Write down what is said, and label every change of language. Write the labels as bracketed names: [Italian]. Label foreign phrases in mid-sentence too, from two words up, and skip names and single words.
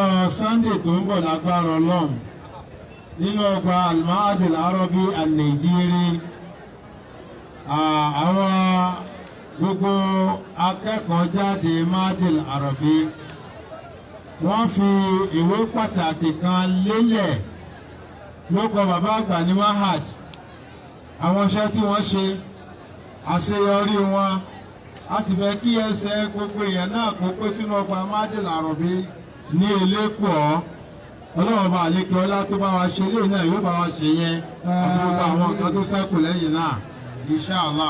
[Yoruba] Sunday tó ń bọ̀ lágbára ọlọ́run nínú ọgbà al-Ma'had al-Arabi al-Nigeri àwọn gbogbo akẹ́kọ̀ọ́ jáde Ma'had al-Arabi wọ́n fi ìwé pàtàkì kan lélẹ̀ lóko bàbá àgbà ní Ma'had àwọn iṣẹ́ tí wọ́n ṣe àṣeyọrí wọn a sì fẹ́ kí ẹsẹ̀ gbogbo èèyàn náà kó pé sínú ọgbà Ma'had al-Arabi ní Elékòó ọlọ́run bá àlékè ọlá tó bá wa ṣe ilé náà yóò bá wa ṣe yẹn àti gbogbo àwọn nǹkan tó ṣẹ́kù lẹ́yìn náà inshallah.